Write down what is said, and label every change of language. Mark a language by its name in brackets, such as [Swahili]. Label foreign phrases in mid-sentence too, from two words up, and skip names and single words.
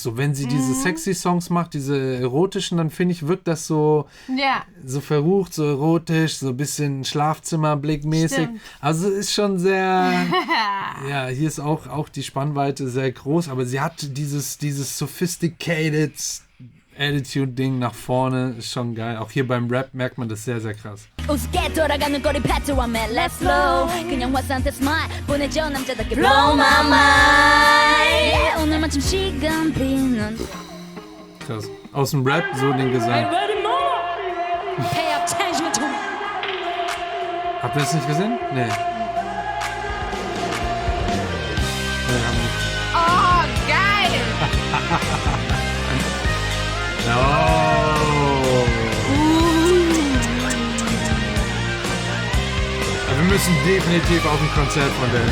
[German] So, wenn sie diese sexy Songs macht, diese erotischen, dann finde ich, wirkt das so, so verrucht, so erotisch, so ein bisschen Schlafzimmerblickmäßig. Stimmt. Also ist schon sehr... Ja, hier ist auch die Spannweite sehr groß, aber sie hat dieses [English] sophisticated Attitude- [German] Ding nach vorne, ist schon geil. Auch hier beim Rap merkt man das sehr, sehr krass. [Korean] 우습게 돌아가는 꼬리 패트와 [English] man let's flow [Korean] 그냥 화사한테 smile 보내줘 남자답게 [English] blow my mind yeah, [Korean] 오늘 마침 시간 비는 [German] Krass. Aus dem Rap so den Gesang. [English] Pay attention to me [German] Habt ihr das nicht gesehen? Nee. Nee, haben wir nicht. Oh, geil! Oh. Wir müssen definitiv auf ein Konzert von der.